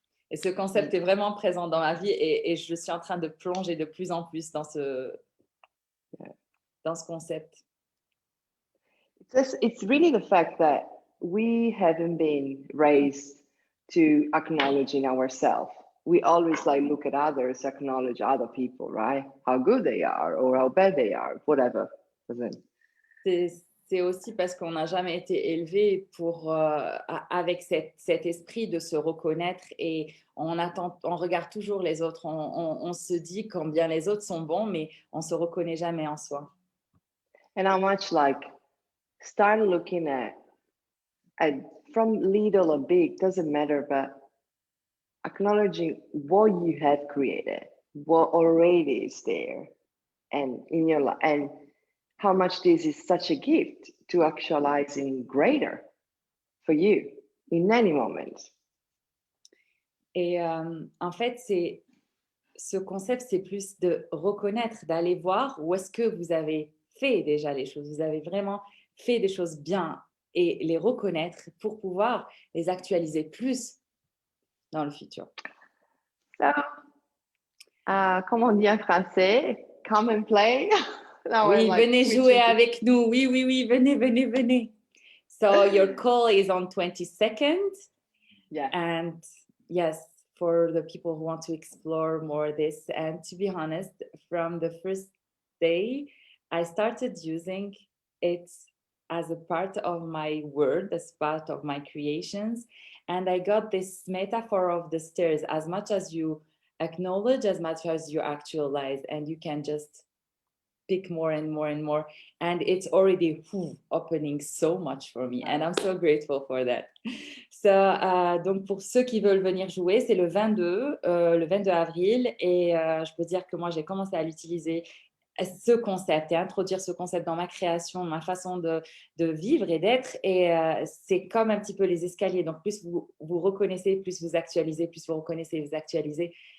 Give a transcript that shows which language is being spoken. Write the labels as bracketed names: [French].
[French] Et ce concept est vraiment présent dans ma vie et je suis en train de plonger de plus en plus dans ce concept. [English] It's really the fact that we haven't been raised to acknowledging ourselves. We always like look at others, acknowledge other people, right? How good they are or how bad they are, whatever. [French] C'est aussi parce qu'on n'a jamais été élevé avec cet esprit de se reconnaître et on regarde toujours les autres. On se dit combien les autres sont bons, mais on ne se reconnaît jamais en soi. [English] And how much like start looking at from little or big, doesn't matter, but acknowledging what you have created, what already is there, and in your life, and how much this is such a gift to actualizing greater for you in any moment. [French] Et en fait, ce concept, c'est plus de reconnaître, d'aller voir où est-ce que vous avez fait déjà les choses. Vous avez vraiment fait des choses bien et les reconnaître pour pouvoir les actualiser plus dans le futur. So, comme on dit en français, [English] come and play. [French] Oui, venez jouer avec nous. Oui, venez. [English] So your call is on 22nd. Yeah. And yes, for the people who want to explore more this. And to be honest, from the first day, I started using it as a part of my word, as part of my creations. And I got this metaphor of the stairs. As much as you acknowledge, as much as you actualize, and you can just pick more and more and more. And it's already opening so much for me. And I'm so grateful for that. [French] So, donc, pour ceux qui veulent venir jouer, c'est le 22 avril. Et je peux dire que moi, j'ai commencé à l'utiliser, ce concept, et introduire ce concept dans ma création, ma façon de vivre et d'être. Et c'est comme un petit peu les escaliers. Donc, plus vous reconnaissez, plus vous actualisez, plus vous reconnaissez, vous actualisez.